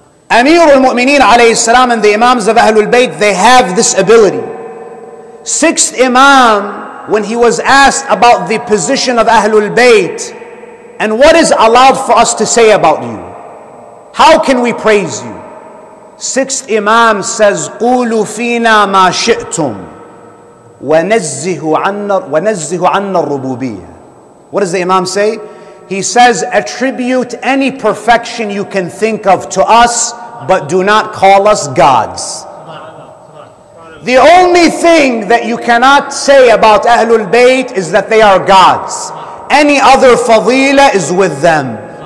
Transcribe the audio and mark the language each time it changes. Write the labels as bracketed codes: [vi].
[en] Amir al-Mu'mineen alayhi salam and the Imams of Ahlul Bayt, they have this ability. Sixth Imam, when he was asked about the position of Ahlul Bayt and what is allowed for us to say about you, how can we praise you? Sixth Imam says, [ar] قُولُوا فِينَا مَا شِئْتُمْ وَنَزِّهُ عَنَّا الرُّبُوبِيَّةِ. [en] What does the Imam say? He says, attribute any perfection you can think of to us, but do not call us gods. The only thing that you cannot say about Ahlul Bayt is that they are gods. Any other fadila is with them.